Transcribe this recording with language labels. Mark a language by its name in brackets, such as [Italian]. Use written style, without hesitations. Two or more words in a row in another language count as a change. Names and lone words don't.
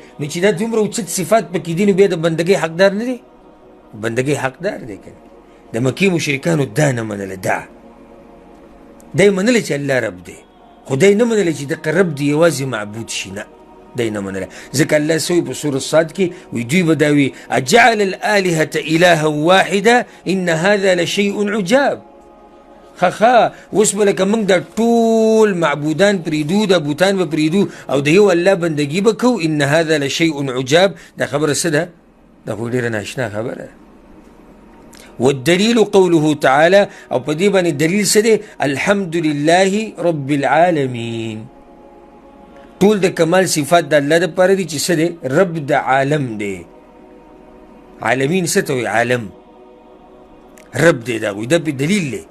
[Pashto] نو چې دا دومره اوچت صفات پکې دي، نو بیا د بندګۍ حقدار نه دی؟ بندګۍ حقدار دی که نه؟ د مکې مشرکانو دا نه منله. دا یې منله چې الله رب دی، خو دا یې نه منله چې دغه رب دی یوازې معبود شي. نه، دا یې نه منله. ځکه الله څه وایي په سورة صاد کې؟ وایي دوی به دا وي [Arabic] اجعل الآلهة إلها واحده ان هذا لشیء عجاب. [Pashto] خخا اوس به لکه موږ دا ټول معبودان پرېږدو، دا بوتان به پرېږدو او د یو الله بندګي به کوو. [Arabic] ان هذا لشیء عجاب. [Pashto] دا خبره څه ده؟ دا خو ډېره ناشنا خبره ده. [Arabic] والدليل قوله تعالى، [Pashto] او په دې باندې دلیل څه دی؟ [Arabic] الحمد لله رب العالمین. [Pashto] ټول د کمال صفات د الله دپاره دي چې څه دی؟ رب د عالم دی. عالمین څه ته وایي؟ عالم رب دی. دا دا پې دلیل دی.